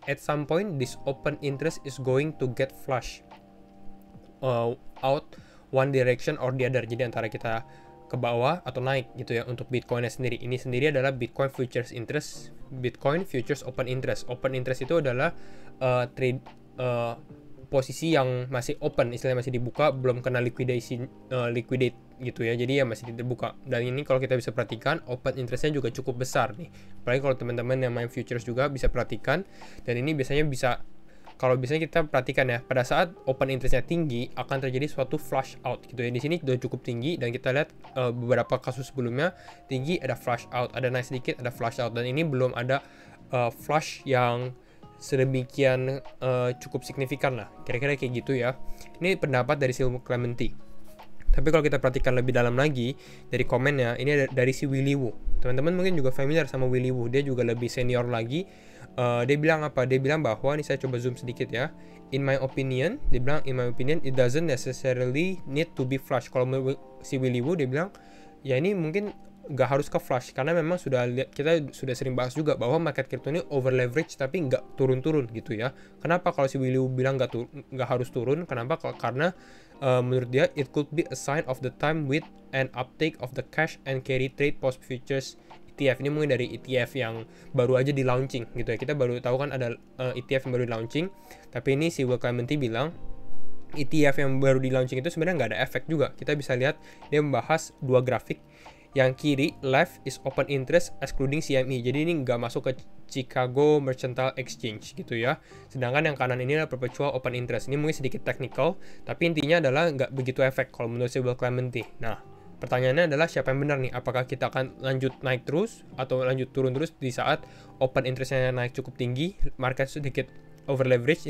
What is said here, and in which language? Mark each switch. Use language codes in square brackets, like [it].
[en] At some point, this open interest is going to get flush out one direction or the other. [id] Jadi antara kita ke bawah atau naik gitu ya untuk Bitcoinnya sendiri. Ini sendiri adalah Bitcoin Futures Interest, Bitcoin Futures Open Interest. Open Interest itu adalah trade posisi yang masih open, istilahnya masih dibuka, belum kena liquidate gitu ya, jadi ya masih dibuka. Dan ini kalau kita bisa perhatikan, open interestnya juga cukup besar nih, apalagi kalau teman-teman yang main futures juga bisa perhatikan. Dan ini biasanya kalau biasanya kita perhatikan ya, pada saat open interestnya tinggi akan terjadi suatu flush out gitu ya. Di sini sudah cukup tinggi, dan kita lihat beberapa kasus sebelumnya tinggi ada flush out, ada naik sedikit ada flush out, dan ini belum ada flush yang sedemikian cukup signifikan lah, kira-kira kayak gitu ya. Ini pendapat dari si Clementi. Tapi kalau kita perhatikan lebih dalam lagi dari komennya, ini dari si Willy Woo. Teman-teman mungkin juga familiar sama Willy Woo, dia juga lebih senior lagi. Dia bilang apa? Dia bilang bahwa, ini saya coba zoom sedikit ya. [en] In my opinion, [id] dia bilang [en] in my opinion it doesn't necessarily need to be flush. [id] Kalau si Willy Woo dia bilang ya ini mungkin nggak harus ke flush, karena memang kita sudah sering bahas juga bahwa market crypto ini over leverage tapi nggak turun-turun gitu ya. Kenapa kalau si Willy bilang nggak harus turun? Kenapa? Karena menurut dia [en] it could be a sign of the time with an uptake of the cash and carry trade post futures ETF. [id] Ini mungkin dari ETF yang baru aja di launching gitu ya. Kita baru tahu kan ada ETF yang baru di launching, tapi ini si Will Clementi bilang ETF yang baru di launching itu sebenarnya nggak ada efek juga. Kita bisa lihat dia membahas dua grafik. Yang kiri, [en] left is open interest excluding CME. [id] Jadi ini nggak masuk ke Chicago Mercantile Exchange gitu ya. Sedangkan yang kanan ini adalah perpetual open interest. Ini mungkin sedikit technical, tapi intinya adalah nggak begitu efek kalau menurut si Will Clementi. Nah, pertanyaannya adalah siapa yang benar nih? Apakah kita akan lanjut naik terus atau lanjut turun terus di saat open interestnya naik cukup tinggi, market sedikit over leverage?